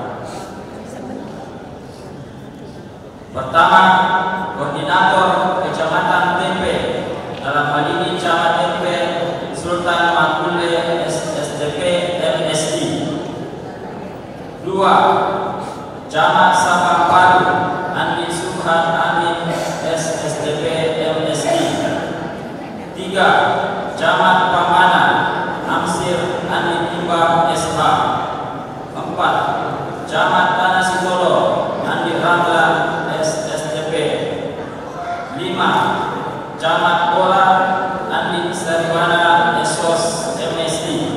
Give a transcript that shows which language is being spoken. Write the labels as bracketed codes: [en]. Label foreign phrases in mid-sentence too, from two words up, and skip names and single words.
[id] Pertama, koordinator kecamatan Tempe, dalam hal ini Camat Tempe Sultan Makule SDP MSI. Dua, Camat Sabang Palu Andi Subhan Amin SSDP MSI. Tiga, Camat Pamanan Amsir Andi Timbang SH. Empat, Camat Tanah Sitolo Andi Ramlan SSDP. Lima, Camat Bola Andi Sariwana SOS MSI.